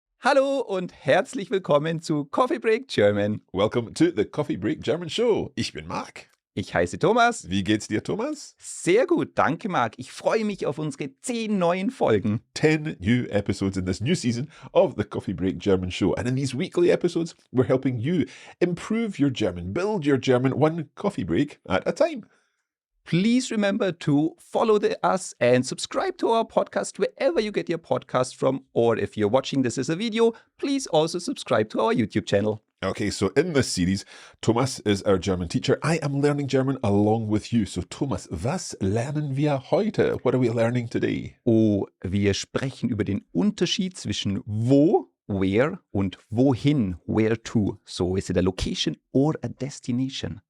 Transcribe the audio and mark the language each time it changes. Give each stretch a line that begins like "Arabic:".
German: Hallo und herzlich willkommen zu Coffee Break German.
English: Welcome to the Coffee Break German Show.
German: Ich bin Marc. Ich heiße Thomas. Wie geht's dir, Thomas? Sehr gut, danke Marc. Ich freue mich auf unsere 10 neuen Folgen.
English: 10 new episodes in this new season of the Coffee Break German Show. And in these weekly episodes, we're helping you improve your German, build your German one coffee break at a time. Please remember to follow us and subscribe to our podcast wherever you get your podcast from. Or if you're watching this as a video, please also subscribe to our YouTube channel. Okay, so in this series, Thomas is our German teacher. I am learning German along with you.
German: So Thomas, was lernen wir heute?
English: What are we learning today?
German: Oh, wir sprechen über den Unterschied zwischen wo,
English: where
German: und wohin,
English: where to. So is it a location or a destination?